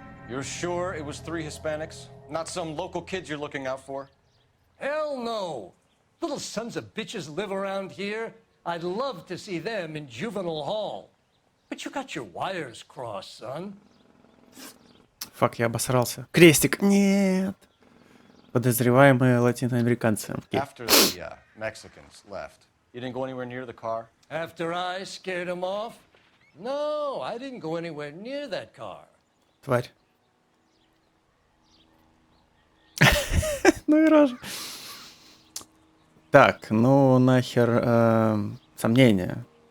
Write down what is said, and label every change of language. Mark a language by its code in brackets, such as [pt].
[en] You're sure it was 3 Hispanics? Not some local kids you're looking out for? Hell no! Little sons of bitches live around here. I'd love to see them in juvenile hall. But you got your wires crossed, son. [ru] Фак, я обосрался. Крестик. Нет. Подозреваемые латиноамериканцы. [en] After the Mexicans left, you didn't go anywhere near the car? After I scared them off? No, I didn't go anywhere near that car. [ru] Тварь. Ну и рожа. Так, ну нахер сомнения.